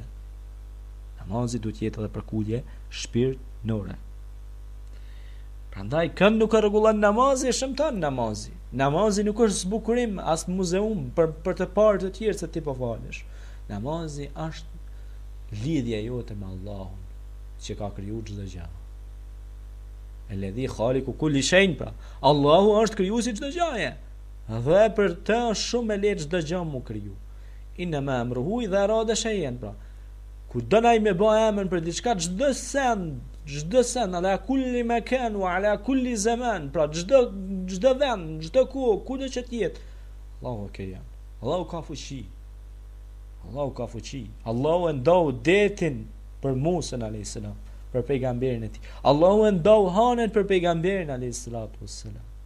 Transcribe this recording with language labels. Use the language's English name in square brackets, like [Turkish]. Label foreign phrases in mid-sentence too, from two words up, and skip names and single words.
[Albanian] Namazi duhet jetë edhe përkulje shpirtënore. Prandaj kënd nuk e rregullon namazi, e shëmton namazi. Namazi nuk është zbukurim as në muzeum për të parë të tjerë se ti po falesh. Namazi është lidhja jote me Allahun që ka krijuar çdo gjë. [Arabic] الذي خالق كل شيء, [Albanian] pra Allahu është krijuesi çdo gjëje. Dhe për të është shumë e lehtë çdo gjë mu kriju. [Arabic] إنما أمره إذا أراد شيئا, [Albanian] pra kur donaj me bë emën për diçka, çdo send, [Arabic] على كل مكان وعلى كل زمان, [Albanian] pra çdo vend, çdo kudo që të jetë. Allahu ka jam. Allahu ka fuqi. Allahu e ndau detin për Musa [Arabic] عليه السلام, [Albanian] për pejgamberin e tij. Allahu e ndau hanën për pejgamberin [Arabic] عليه الصلاة والسلام.